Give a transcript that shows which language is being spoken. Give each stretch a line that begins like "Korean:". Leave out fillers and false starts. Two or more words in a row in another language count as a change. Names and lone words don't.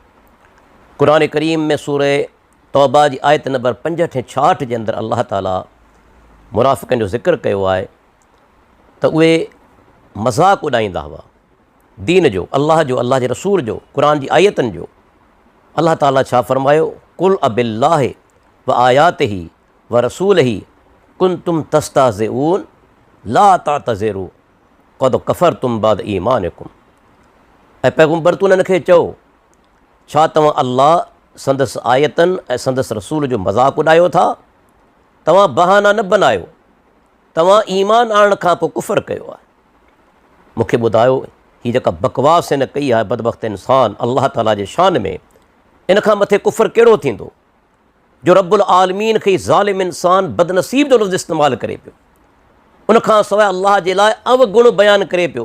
Sindhi: क़ुरान करीम में सूरह तौबा जी आयत नंबर 65 ऐं 66 जे अंदरि अल्लाह ताला मुनाफ़िक़नि जो ज़िक्र कयो आहे त उहे मज़ाक़ उॾाईंदा हुआ दीन जो, अल्लाह जो, अल्लाह जे रसूल जो, क़ुरान जी आयतनि जो। अल्लाह ताला छा फ़रमायो,
Arabic: قل أبالله وآياته ورسوله كنتم تستهزئون لا تعتذروا قد كفرتم بعد إيمانكم.
Sindhi: ऐं पैगम्बर तूं उन्हनि खे चओ, छा तव्हां अल्लाह संदसि आयतनि ऐं संदसि रसूल जो मज़ाक़ उॾायो था? तव्हां बहाना न बनायो, तव्हां ईमान आणण खां पोइ कुफ़र कयो आहे। मूंखे ॿुधायो हीअ जेका बकवास हिन कई आहे बदबख़्त इंसान अल्लाह ताला जे शान में, इन खां मथे कुफ़र कहिड़ो थींदो जो
Arabic: رب العالمين
Sindhi: खे ज़ालिम इंसान बदनसीब जो लफ़्ज़ इस्तेमालु करे पियो, उन खां सवाइ अल्लाह जे लाइ अवगुण बयानु करे पियो।